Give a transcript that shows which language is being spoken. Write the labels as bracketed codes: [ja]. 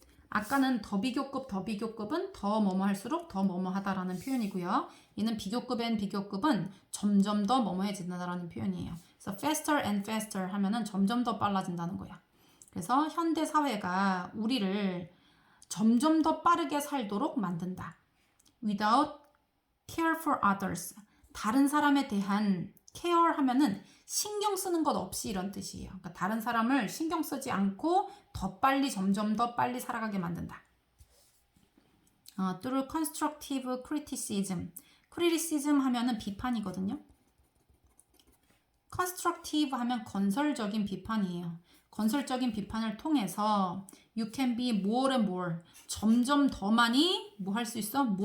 [ko] 아까는 더 비교급은 더 뭐뭐할수록 더 뭐뭐하다라는 표현이고요. 얘는 비교급은 점점 더 뭐뭐해진다라는 표현이에요. 그래서 faster and faster 하면은 점점 더 빨라진다는 거야. 그래서 현대 사회가 우리를 점점 더 빠르게 살도록 만든다. [en] Without care for others. [ko] 다른 사람에 대한 care 하면은 신경 쓰는 것 없이 이런 뜻이에요. 그러니까 다른 사람을 신경 쓰지 않고 더 빨리 점점 더 빨리 살아가게 만든다. [en] through constructive criticism. [ko] criticism 하면은 비판이거든요. constructive 하면 건설적인 비판이에요. 건설적인 비판을 통해서 [en] you can be more and more. [ko] 점점 더 많이 뭐 할 수 있어?